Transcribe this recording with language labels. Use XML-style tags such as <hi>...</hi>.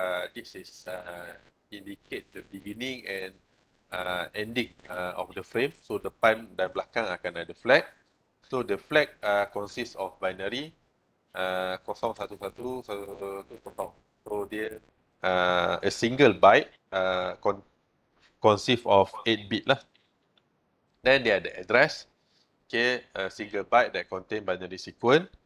<en>This is indicate the beginning and ending of the frame.</en> <ms>So depan dan belakang akan ada flag.</ms> <en>So the flag consists of binary 011 110. So dia a single byte consists of 8 bit lah. Then dia ada address. Okay, a single byte that contain binary sequence.</en>